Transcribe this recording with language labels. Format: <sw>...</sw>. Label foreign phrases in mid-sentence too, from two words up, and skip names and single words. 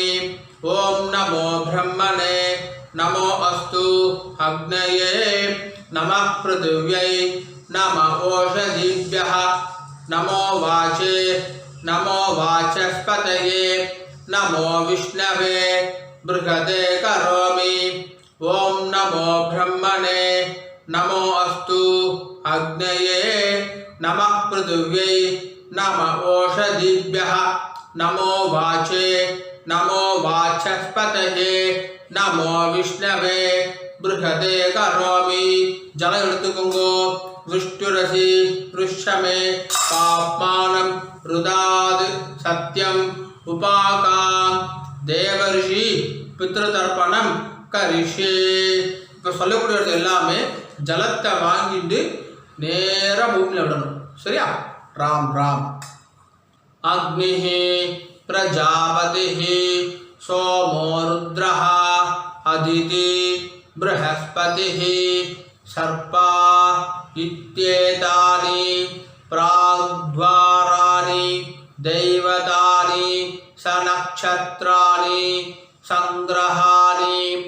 <sa>ॐ नमो ब्रह्मणे नमो अस्तु अग्नये नमः पृथिव्यै नम ओषधीभ्यः नमो वाचे नमो वाचस्पतये नमो विष्णवे बृहते करोमि. ॐ नमो ब्रह्मणे नमो अस्तु अग्नये नमः பிருதிவ்யை नम ओषधीभ्यः नमो वाचे नमो वाचस्पतये नमो विष्णवे बृहदे करोमि</sa> <ta>जल எடுத்துக்கோங்கோ</ta> <sa>विष्णुरसि ऋष्यमे पाप्मानं रुदाद सत्यम उपाकाम देवर्षि पितृतर्पणம் கரிஷே.</sa> <ta>இப்போ சொல்லக்கூடியது எல்லாமே ஜலத்தை வாங்கிட்டு நேராக பூமியில் விடணும். சரியா? ராம் ராம்.</ta> <sa>अग्निः प्रजापतिः सोमो रुद्रः अदिति बृहस्पतिः सर्पा इत्येतानि प्राग्द्वाराणि दैवतानि सनक्षत्राणि संग्रहाणि</sa>